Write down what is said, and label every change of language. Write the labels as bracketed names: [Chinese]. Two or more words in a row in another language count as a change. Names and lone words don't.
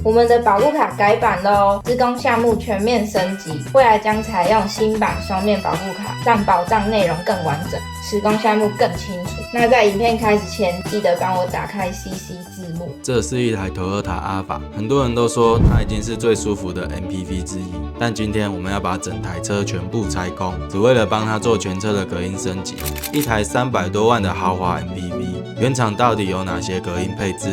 [Chinese] 我們的保護卡改版咯，施工項目全面升級，未來將採用新版雙面保護卡，讓保障內容更完整，施工項目更清楚。那在影片開始前，記得幫我打開 CC 字幕。這是一台 Toyota Alphard，很多人都說它已經是最舒服的 MPV 之一，但今天我們要把整台車全部拆空，只為了幫它做全車的隔音升級。一台300多萬的豪華 MPV， 原廠到底有哪些隔音配置？